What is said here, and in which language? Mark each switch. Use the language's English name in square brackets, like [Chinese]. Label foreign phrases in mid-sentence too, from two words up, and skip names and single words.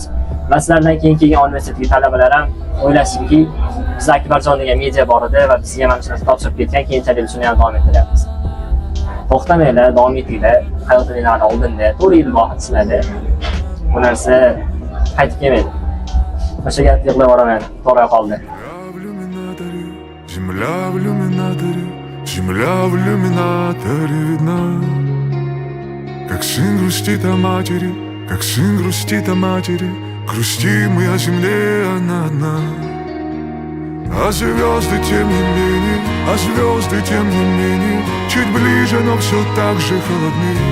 [Uzbek] Va sizlardan keyin kelgan universitetdagi talabalar ham o'ylashsinki, biz Akbarjon degan media bor edi va bizga mana shu narsa topshirib ketgan, keyinchalik shuni ham davom ettiryapmiz. To'xtamanglar, davom etinglar. Hayotingizda oldinda 4 yil bor sizlarda. Bu narsa qaytib kelmaydi. O'sha gap yig'lab yuboraman, to'g'ri qoldi. [Russian] Земля в иллюминаторе, земля в иллюминаторе видна. Как сын грустит о матери, как сын грустит о матери, грустим мы о земле, она одна. А звезды тем не менее, а звезды тем не менее, чуть ближе, но все так же холодны.